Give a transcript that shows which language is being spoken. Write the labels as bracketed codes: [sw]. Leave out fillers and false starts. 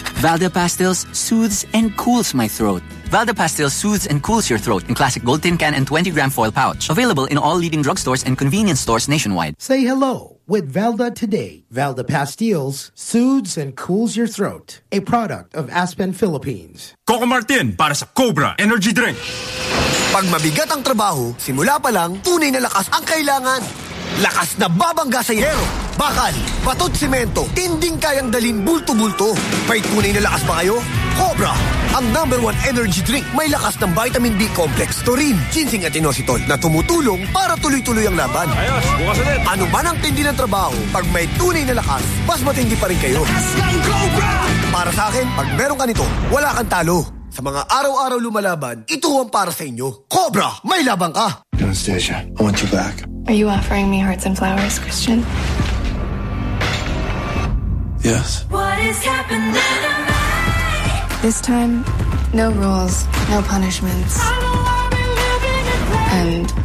[en] Valda Pastilles soothes and cools my throat. Valda Pastilles soothes and cools your throat in classic gold tin can and 20-gram foil pouch. Available in all leading drugstores and convenience stores nationwide. Say hello with Valda today. Valda Pastilles soothes and cools your throat. A product of Aspen, Philippines. [tl] Coco Martin para sa Cobra Energy Drink. Pag mabigat ang trabaho, simula pa lang, tunay na lakas ang kailangan. Lakas na babangga sa yero. Bakal, batot, simento, tinding kayang dalin bulto-bulto. May tunay na lakas ba kayo? Cobra, ang number one energy drink. May lakas ng vitamin B complex, taurine, ginseng at inositol na tumutulong para tuloy-tuloy ang laban. Ayos, bukas ulit. Ano man ang tindi ng trabaho, pag may tunay na lakas, mas matindi pa rin kayo. Lakas ng Cobra! Para sa akin, pag meron ka nito, wala kang talo. Sa mga araw-araw lumalaban, ito ang para sa inyo. Cobra, may labang ka! [en] Anastasia, I want you back. Are you offering me hearts and flowers, Christian? Yes. What is happening? This time, no rules, no punishments. I don't want me living in play.